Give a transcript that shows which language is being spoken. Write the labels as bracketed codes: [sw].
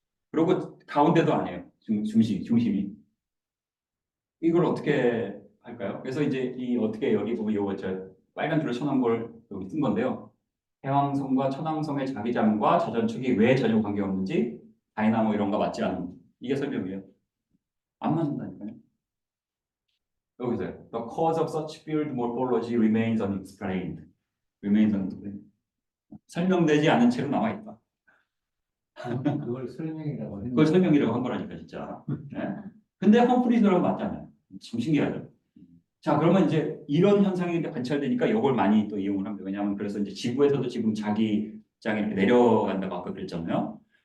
[ko] 그리고 가운데도 아니에요. 중심이. 이걸 어떻게 할까요? 그래서 이제 이 어떻게 여기 보면 요거 저 빨간 줄을 쳐놓은 걸 여기 쓴 건데요. 해왕성과 천왕성의 자기장과 자전축이 왜 전혀 관계없는지 다이나모 이런 거 맞지 않는 이게 설명이에요. 안 맞는다니까요. 여기서요. [en] The cause of such field morphology remains unexplained. [ko] 설명되지 않은 채로 남아 있다. 그걸 설명이라고 했는데 그걸 설명이라고 한 거라니까 진짜. 네? 근데 험프리즈라고 맞잖아요. 참 신기하죠. 자, 그러면 이제 이런 현상이 관찰되니까 이걸 많이 또 이용을 합니다. 왜냐하면 그래서 이제 지구에서도 지금 자기장이 이렇게 내려간다고 아까 그랬잖아요.